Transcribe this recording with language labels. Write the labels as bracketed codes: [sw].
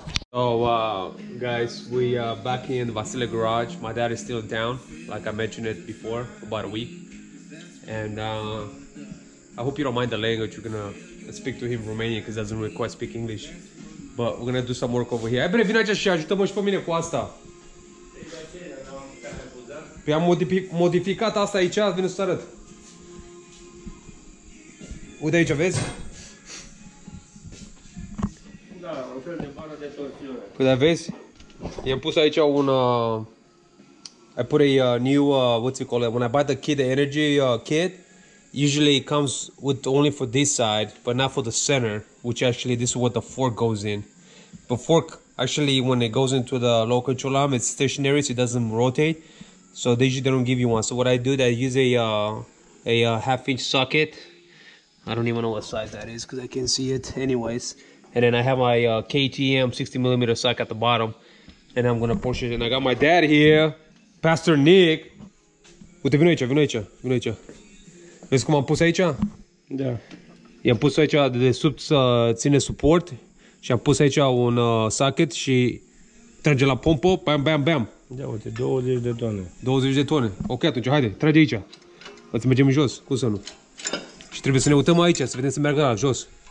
[en] So guys, we are back in the Vasile garage. My dad is still down, like I mentioned it before, for about a week. And I hope you don't mind the language. We're gonna speak to him Romanian because he doesn't really quite speak English. But we're gonna do some work over here. [ro] Hai bine, vino aici și ajută-mă și pe mine cu asta. Păi am modificat asta aici, vine să arăt. Uite aici, vezi? Da, un fel de bară de torsiune. Uite, vezi? I-am pus aici un... [en] I put a new, what's it called? When I buy the kit, the energy kit, usually it comes with only for this side, but not for the center, which actually this is what the fork goes in. The fork, actually, when it goes into the low control arm, it's stationary, so it doesn't rotate. So they usually don't give you one. So what I do, I use a half-inch socket. I don't even know what size that is because I can't see it. Anyways, and then I have my KTM 60mm socket at the bottom, and I'm gonna push it. And I got my dad here, Pastor Nick. [ro] Uite, vino aici, vino aici, vino aici. Vezi cum am pus aici? Da. I-am pus aici de sub să ține suport și am pus aici un socket și trage la pompă, bam, bam, bam. Da, uite, 20 de tone. 20 de tone. Ok, atunci, haide, trage aici. Îți mergem în jos, cum să nu? Și trebuie să ne uităm aici, să vedem să meargă la jos.